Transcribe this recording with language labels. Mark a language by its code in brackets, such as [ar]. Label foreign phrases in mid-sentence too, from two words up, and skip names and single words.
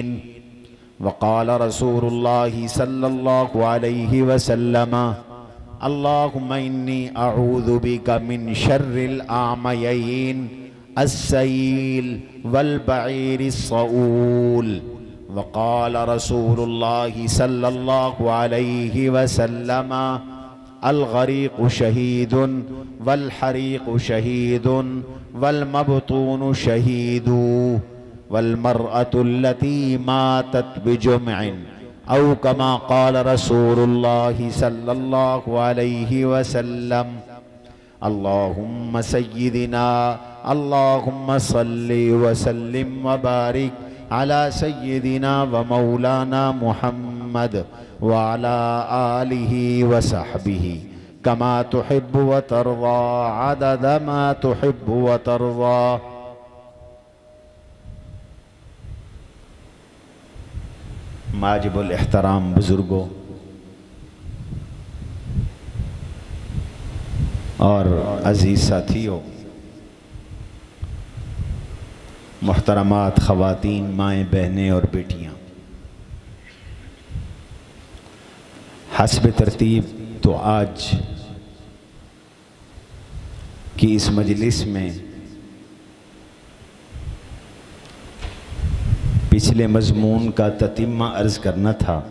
[ar] وقال رسول الله صلى الله عليه وسلم اللهم إني أعوذ بك من شر الأعميين السيل والبعير الصؤول. وقال رسول الله صلى الله عليه وسلم الغريق شهيد والحريق شهيد والمبطون شهيد والمرأة التي ماتت بجمع أو كما قال رسول الله صلى الله عليه وسلم. اللهم سيدنا اللهم صل وسلم وبارك على سيدنا ومولانا محمد وعلى آله وصحبه كما تحب وترضى عدد ما تحب وترضى. [ur] ماجب الاحترام بزرگوں اور عزیز ساتھیوں, محترمات خواتین، مائیں، بہنیں اور بیٹیاں، حسب ترتیب تو آج کی اس مجلس میں پچھلے مضمون کا تتمہ عرض کرنا تھا.